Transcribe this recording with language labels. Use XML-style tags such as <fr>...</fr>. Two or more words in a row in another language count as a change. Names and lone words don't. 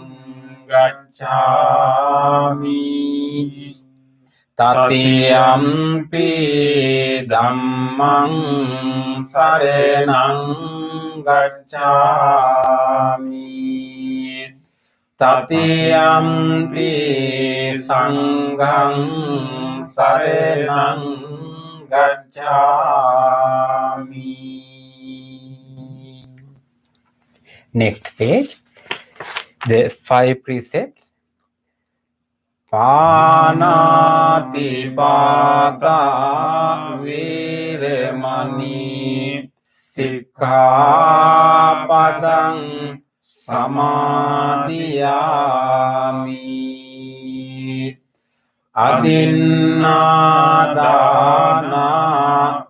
<pi>ගච්ඡාමි တတိယံ පි ධම්මං සරණං ගච්ඡාමි တတိယံ පි සංඝං සරණං ගච්ඡාමි.</pi> <en>Next page. The 5 precepts.</en> <pi>පානාති පාතා වේරමණී සික්ඛාපදං සමාදියාමි අදින්නාදානා</pi>